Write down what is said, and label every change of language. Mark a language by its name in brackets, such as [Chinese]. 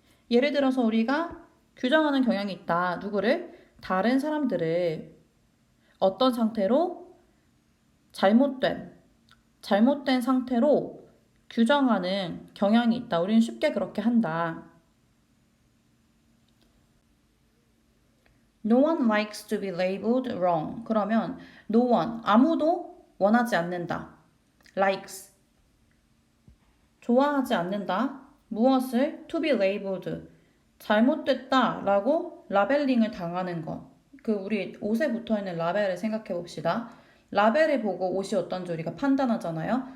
[Korean] 예를 들어서 우리가 규정하는 경향이 있다. 누구를? 다른 사람들을 어떤 상태로? 잘못된 상태로 규정하는 경향이 있다. 우리는 쉽게 그렇게 한다. [English] No one likes to be labeled wrong. [Korean] 그러면 [English] no one, [Korean] 아무도 원하지 않는다. likes, 좋아하지 않는다. 무엇을? [English] to be labeled, [Korean] 잘못됐다 라고 라벨링을 당하는 것. 그 우리 옷에 붙어있는 라벨을 생각해 봅시다. 라벨을 보고 옷이 어떤지 우리가 판단하잖아요.